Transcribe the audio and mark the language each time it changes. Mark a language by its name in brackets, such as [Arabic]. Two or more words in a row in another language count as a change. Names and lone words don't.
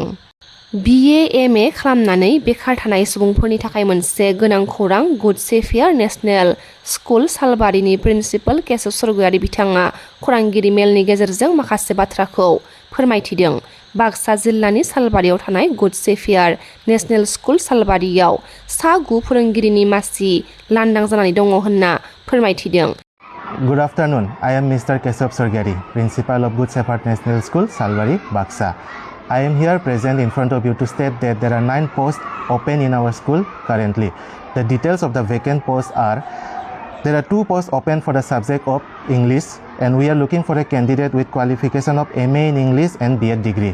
[Bodo] BA MA खालामनानै बेखार थानाय सुबुंफोरनि थाखाय मोनसे गोनां खौरां गुड सेफियार नेशनेल स्कुल सालबारिनि प्रिन्सिपाल केशव सरगयारि बिथाङा खौरांगिरि मेलनि गेजेरजों माखासे बाथ्राखौ फोरमायथिदों। बाक्सा जिल्लानि सालबारियाव थानाय गुड सेफियार नेशनेल स्कुल सालबारियाव 9 फोरोंगिरिनि मासि लांदां जानानै दङ होनना फोरमायथिदों। [English] Good afternoon. I am Mr. Keshav Sorgyari, Principal of Good Shepherd National School, Salbari, Baksa. I am here present in front of you to state that there are 9 posts open in our school currently. The details of the vacant posts are: there are 2 posts open for the subject of English, and we are looking for a candidate with qualification of MA in English and B.Ed degree.